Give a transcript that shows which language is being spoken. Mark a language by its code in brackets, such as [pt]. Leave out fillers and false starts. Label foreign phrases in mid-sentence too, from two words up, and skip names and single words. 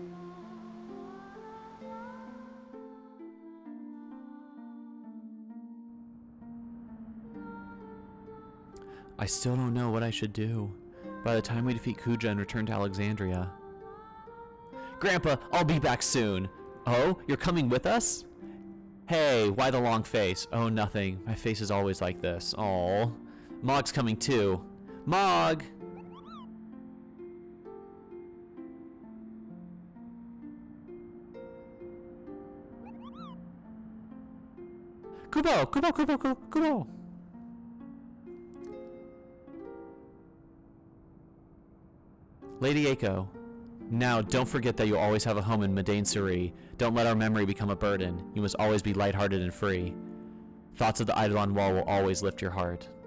[en] I still don't know what I should do. By the time we defeat Kuja and return to Alexandria. Grandpa, I'll be back soon. Oh, you're coming with us? Hey, why the long face? Oh, nothing. My face is always like this. Aw. Mog's coming too. Mog! Kubo! Kubo! Kubo! Kubo! Kubo! Lady Eiko, now don't forget that you'll always have a home in Medain Suri. Don't let our memory become a burden. You must always be lighthearted and free. Thoughts of the Eidolon Wall will always lift your heart.